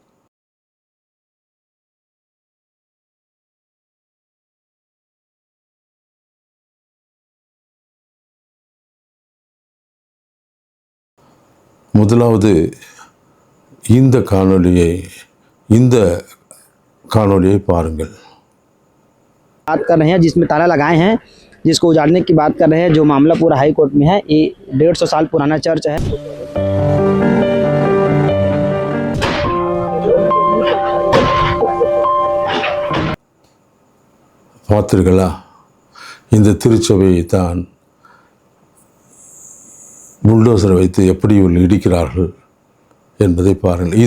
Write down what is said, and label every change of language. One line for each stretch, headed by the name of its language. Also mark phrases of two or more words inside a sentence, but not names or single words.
Tamil: முதலாவது இந்த காணொளியை பாருங்கள்.
Hindi: बात कर रहे हैं जिसमें ताला लगाए हैं, जिसको उजाड़ने की बात कर रहे हैं, जो मामला पूरा हाई कोर्ट में है। ये 150 साल पुराना चर्च है.
Tamil: பார்த்தீர்களா, இந்த திருச்சபையை தான் புல்டோசரை வைத்து எப்படி இடிக்கிறார்கள் என்பதை பாருங்கள்.